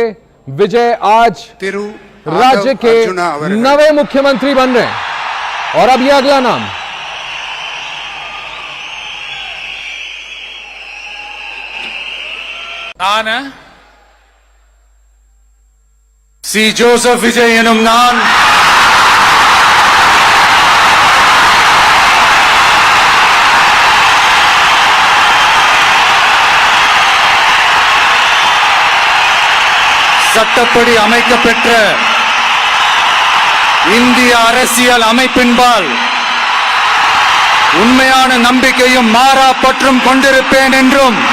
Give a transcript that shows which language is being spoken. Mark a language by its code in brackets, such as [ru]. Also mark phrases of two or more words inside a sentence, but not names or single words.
[hi] विजय आज राज्य के नवे मुख्यमंत्री बन रहे हैं। और अब यह अगला नाम [ta] சி ஜோசப் விஜய் எனும் நான் சட்டப்படி அமைக்கப்பெற்ற இந்திய அரசியல் அமைப்பின்பால் உண்மையான நம்பிக்கையும் மாறா பற்றும் கொண்டிருப்பேன் என்றும்